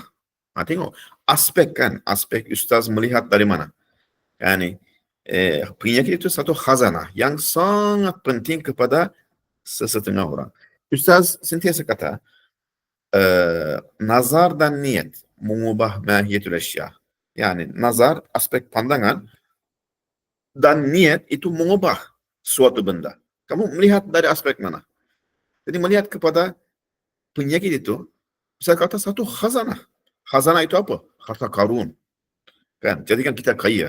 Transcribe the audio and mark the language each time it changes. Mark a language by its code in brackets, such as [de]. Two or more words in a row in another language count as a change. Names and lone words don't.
[ms] Tengok, aspek kan, aspek ustaz melihat dari mana. Yani penyakit itu satu khazanah yang sangat penting kepada sesetengah orang. Ustaz sentiasa kata, nazar dan niat mengubah [ar] ماهية الأشياء. [ms] Yani nazar, aspek pandangan, dan niat itu mengubah suatu benda. Kamu melihat dari aspek mana? Jadi melihat kepada penyakit itu, saya kata satu khazanah. Khazanah itu apa? Harta karun. Kan? Jadi kan kita kaya.